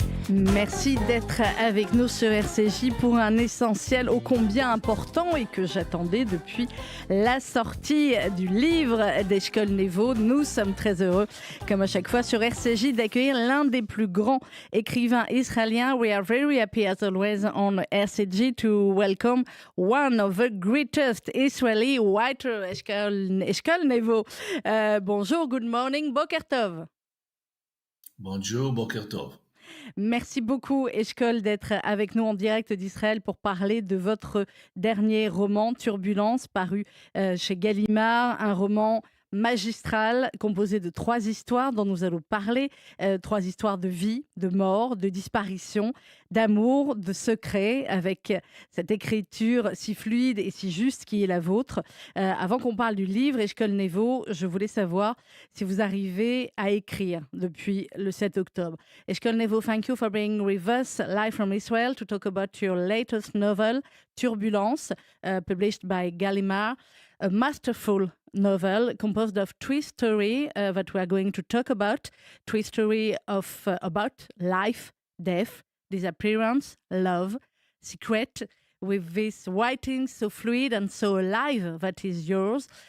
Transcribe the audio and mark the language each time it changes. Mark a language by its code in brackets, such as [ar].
[fr] Merci d'être avec nous sur RCJ pour un essentiel ô combien important et que j'attendais depuis la sortie du livre d'Eshkol Nevo. Nous sommes très heureux, comme à chaque fois sur RCJ, d'accueillir l'un des plus grands écrivains israéliens. [en] We are very happy as always on RCJ to welcome one of the greatest Israeli writers, Eshkol Nevo. [fr] Bonjour, [en] good morning, [he] Boker Tov. [fr] Bonjour, [he] Boker Tov. [fr] Merci beaucoup, Eshkol, d'être avec nous en direct d'Israël pour parler de votre dernier roman, Turbulence, paru chez Gallimard, un roman magistral composé de 3 histoires dont nous allons parler, 3 histoires de vie, de mort, de disparition, d'amour, de secret, avec cette écriture si fluide et si juste qui est la vôtre. Avant qu'on parle du livre, Eshkol Nevo, je voulais savoir si vous arrivez à écrire depuis le 7 octobre. [en] Eshkol Nevo, thank you for being with us live from Israel to talk about your latest novel, Turbulence, published by Gallimard, a masterful novel composed of 3 stories that we are going to talk about. 3 stories of about life, death, disappearance, love, secret, with this writing so fluid and so alive that is yours.